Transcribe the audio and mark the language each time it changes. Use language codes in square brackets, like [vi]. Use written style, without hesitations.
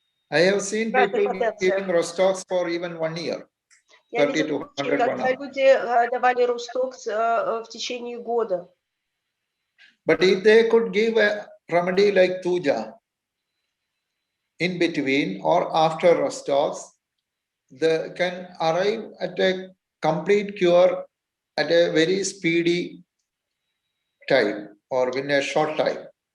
[en] I have seen people giving Rostox for even 1 year. [ru] Я видела, когда люди давали Рустокс в течение года. [en] But if they could give a remedy like Tuja in between or after Rostox, they can arrive at a complete cure at a very speedy time or in a short time.